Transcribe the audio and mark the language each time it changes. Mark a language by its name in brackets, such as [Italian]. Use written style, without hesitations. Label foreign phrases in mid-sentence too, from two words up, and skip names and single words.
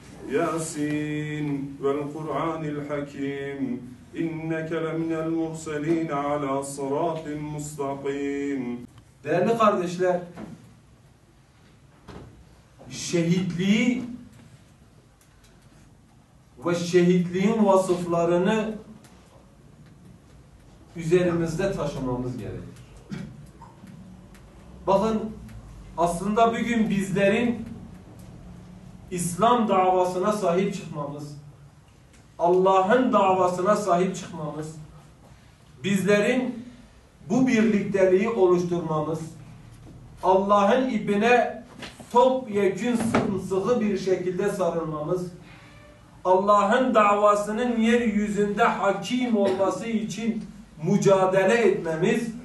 [Arabic] ياسين والقرآن الحكيم إنك لمن المرسلين على صراط مستقيم. [Turkish] Değerli kardeşler, şehitliği ve şehitliğin vasıflarını üzerimizde taşımamız gerekir. Bakın, aslında bugün bizlerin İslam davasına sahip çıkmamız, Allah'ın davasına sahip çıkmamız, bizlerin bu birlikteliği oluşturmamız, Allah'ın ipine topyekün sımsıkı bir şekilde sarılmamız, Allah'ın davasının yeryüzünde hakim olması için mücadele etmemiz,